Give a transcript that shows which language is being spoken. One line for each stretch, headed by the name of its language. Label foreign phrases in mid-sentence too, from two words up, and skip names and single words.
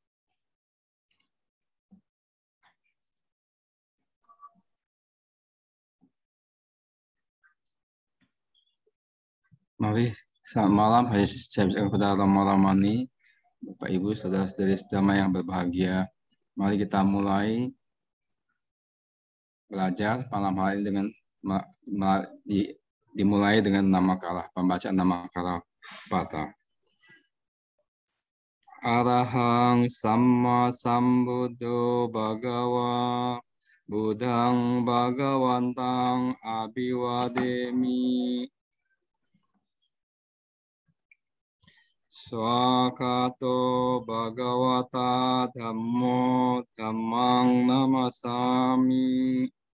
Indonesian: Mari, selamat malam. Saya berikan kepada Romo Ramani, Bapak Ibu, saudara-saudari sedama yang berbahagia. Mari kita mulai belajar malam hari dengan dimulai dengan Namakara, pembacaan Namakarapata.
Pali: Arahang Samma Sambuddho Bhagawa Buddhang Bhagavantang Abhivademi. Swakato Bhagavata Dhammo Dhammang Namasami.